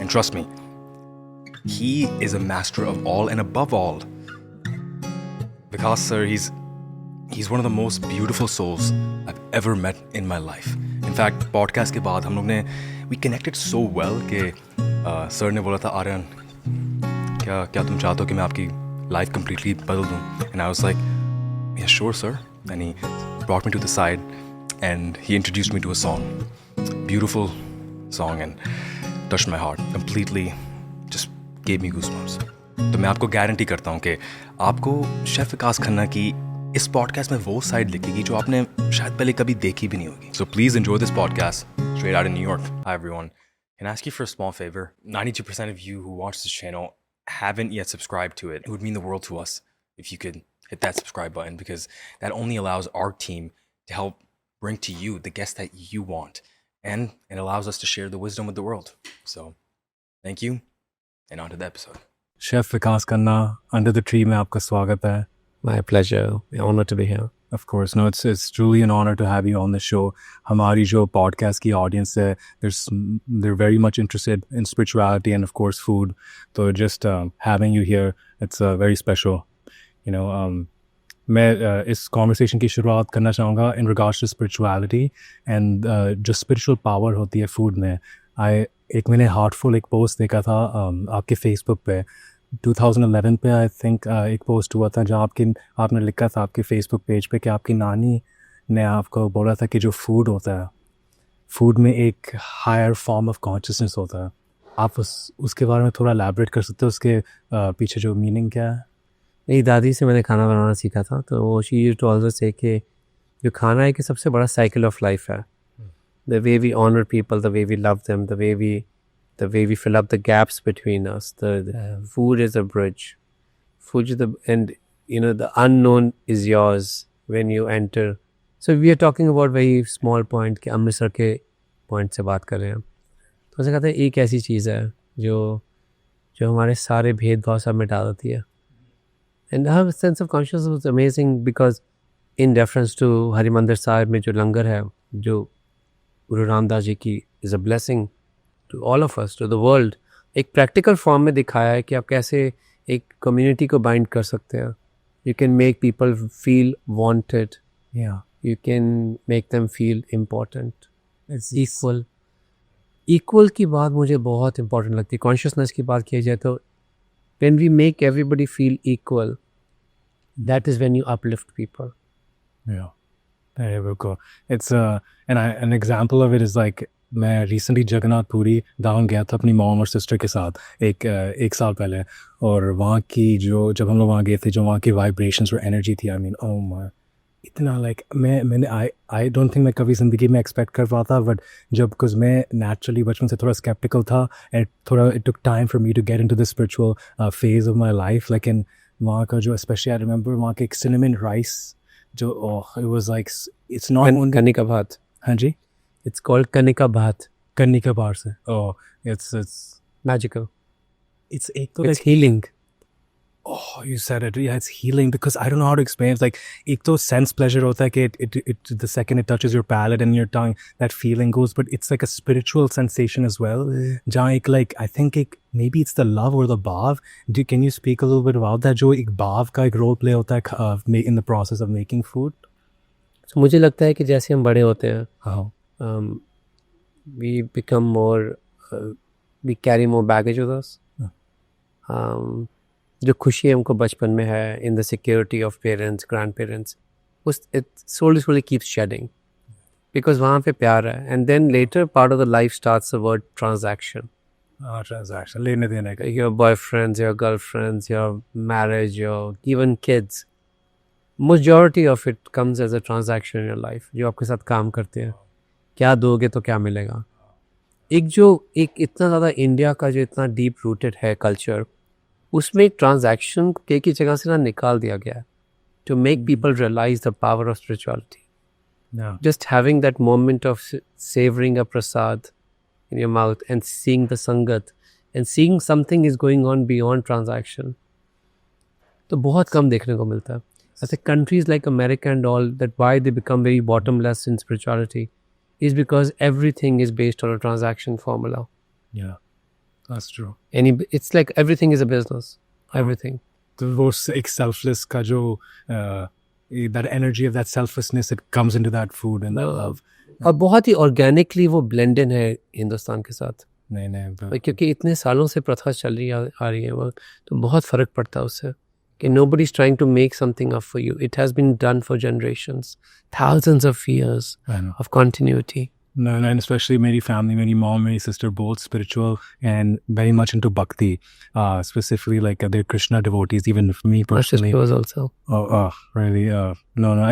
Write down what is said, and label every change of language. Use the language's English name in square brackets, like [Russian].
[English] And trust me, he is a master of all and above all, Vikas sir he's one of the most beautiful souls I've ever met in my life. In fact, [Hindi] podcast के बाद हम लोग ने [English] we connected so well [Hindi] कि sir ने बोला था, आर्यन क्या तुम चाहते हो कि मैं आपकी लाइफ completely बदल दूँ? [English] And I was like, yeah, sure sir. And he brought me to the side and he introduced me to a song, beautiful song, and touched my heart completely, just gave me goosebumps. [Hindi] तो मैं आपको guarantee करता हूँ कि आपको chef विकास खन्ना की इस podcast में वो साइड दिखेगी जो आपने शायद पहले कभी देखी भी नहीं होगी। [English] So please enjoy this podcast straight out of New York. Hi everyone. Can I ask you for a small favor? 92% of you who watch this channel haven't yet subscribed to it. It would mean the world to us if you could hit that subscribe button, because that only allows our team to help bring to you the guests that you want, and it allows us to share the wisdom with the world. So thank you, and on to the episode. [Hindi] Chef Vikas Khanna, Under the Tree में आपका स्वागत है। [English] My pleasure. Honor to be here. Of course, no, it's truly an honor to have you on the show. [Hindi] हमारी जो podcast की audience है, [English] they're very much interested in spirituality and of course food. So just having you here, it's very special. You know, [Hindi] मैं इस conversation की शुरुआत करना चाहूँगा [English] in regards to spirituality and [Hindi] जो spiritual power होती है food में। एक मैंने Heartful एक post देखा था आपके Facebook पे 2011 पे आई थिंक एक पोस्ट हुआ था जहाँ आपने लिखा था आपके फेसबुक पेज पे कि आपकी नानी ने आपको बोला था कि जो फूड होता है, फूड में एक हायर फॉर्म ऑफ कॉन्शियसनेस होता है। आप उसके बारे में थोड़ा एलैबोरेट कर सकते हो, उसके पीछे जो मीनिंग क्या है? मेरी दादी से मैंने खाना बनाना सीखा था, तो वो [English] she used to also say [Hindi] कि जो खाना है कि सबसे बड़ा साइकिल ऑफ लाइफ है। [English] The way we honour people, the way we love them, the way we fill up the gaps between us. The food is a bridge. Food is and you know, the unknown is yours when you enter. So we are talking about very small point [Hindi] कि अमृतसर के point से बात कर रहे हैं हम। तो ऐसे कहते हैं एक ऐसी चीज़ है जो हमारे सारे भेदभाव सब मिटा देती है। [English] And her sense of consciousness was amazing because in reference to [Hindi] Harimandir Sahib में जो लंगर है, जो गुरु रामदास जी की [English] is a blessing to all of us, to the world, [Hindi] एक प्रैक्टिकल फॉर्म में दिखाया है कि आप कैसे एक कम्युनिटी को बाइंड कर सकते हैं। [English] You can make people feel wanted. Yeah. You can make them feel important. It's equal. [Hindi] Equal की बात मुझे बहुत important लगती है। कॉन्शियसनेस की बात की जाए तो [English] when we make everybody feel equal, that is when you uplift people. Yeah. [Hindi] अरे बिल्कुल [English] it's an example of it is like [Hindi] मैं recently जगन्नाथ पुरी डाउन गया था अपनी मॉम और सिस्टर के साथ एक साल पहले और वहाँ की जो जब हम लोग वहाँ गए थे जो वहाँ की वाइब्रेशंस और एनर्जी थी [English] I mean oh my [Hindi] इतना लाइक मैंने आई डोंट थिंक मैं कभी ज़िंदगी में एक्सपेक्ट कर पाता बट जब बिकॉज मैं नेचुरली बचपन से थोड़ा स्केप्टिकल था एंड थोड़ा [English] it took time for me to get into the spiritual phase of my life [Hindi] लेकिन वहाँ का जो स्पेशली आई रिमेंबर वहाँ के एक सिनेमन राइस जो [English] it was like it's not [Hindi] Kanika भात. हाँ जी [English] It's called kanika bhat. [Hindi] कन्नी के बाहर से it's [English] Magical. it's एक तो It's like healing. oh you said it yeah it's healing because I don't know how to explain it's like [Hindi] एक तो sense pleasure होता है कि [English] it the second it touches your palate and your tongue that feeling goes but it's like a spiritual sensation as well जहाँ एक like I think एक maybe it's the love or the bhav can you speak a little bit about that [Hindi] जो एक bhav का एक role play होता है [English] in the process of making food [Hindi] So मुझे लगता है कि जैसे हम बड़े होते हैं हाँ [English] we become more we carry more baggage with us. [Hindi] जो खुशी हमको बचपन में है [English] in the security of parents, grandparents, उस it slowly keeps shedding because [Hindi] वहाँ पे प्यार है [English] and then later part of the life starts the word transaction. [Hindi] transaction लेने देने का [English] Your boyfriends, your girlfriends, your marriage, your even kids. Majority of it comes as a transaction in your life जो आपके साथ काम करते हैं क्या दोगे तो क्या मिलेगा एक इतना ज़्यादा इंडिया का जो इतना डीप रूटेड है कल्चर उसमें एक ट्रांजैक्शन के की जगह से ना निकाल दिया गया है to make people realise the power of spirituality yeah just having that moment of savoring a prasad in your mouth and seeing the sangat and seeing something is going on beyond transaction [Hindi] तो बहुत कम देखने को मिलता है [English] I think countries like America and all that why they become very bottomless in spirituality is because everything is based on a transaction formula. yeah that's true It's like everything is a business. Everything. [Hindi] तो वो एक selfless का जो [English] that energy of that selflessness it comes into that food and that love [Hindi] और बहुत ही organically वो blend in है हिंदुस्तान के साथ नहीं क्योंकि इतने सालों से प्रथा चल रही आ रही है वो तो बहुत फ़र्क पड़ता है उससे कि [English] nobody is trying to make something up for you. It has been done for generations, thousands of years I know. of continuity. No, and especially my family, my mom, my sister, both spiritual and very much into bhakti. Specifically, like they're Krishna devotees. Even for me My personally. sister was also. Oh, really? No.